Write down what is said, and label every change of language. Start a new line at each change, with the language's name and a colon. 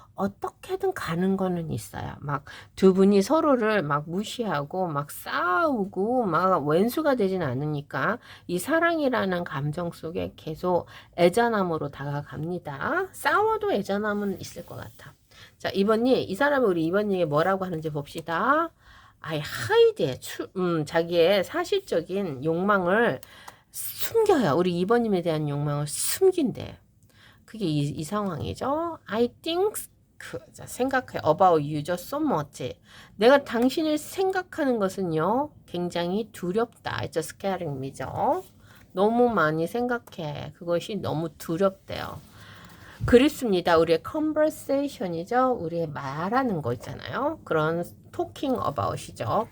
Korean: 어떻게든 가는 거는 있어요. 막 두 분이 서로를 막 무시하고 막 싸우고 막 왼수가 되진 않으니까 이 사랑이라는 감정 속에 계속 애잔함으로 다가갑니다. 싸워도 애잔함은 있을 것 같아. 자, 2번님, 이 사람이 우리 2번님이 뭐라고 하는지 봅시다. 하이드에 자기의 사실적인 욕망을 숨겨요. 우리 2번님에 대한 욕망을 숨긴대. 그게 이 상황이죠.
English: I think
Korean: 자, 생각해
English: about you just so much.
Korean: 내가 당신을 생각하는 것은요 굉장히 두렵다.
English: It's scaring me
Korean: 죠. 너무 많이 생각해. 그것이 너무 두렵대요. 그립습니다. 우리의
English: conversation
Korean: 이죠. 우리의 말하는 거 있잖아요. 그런
English: talking about
Korean: 이죠.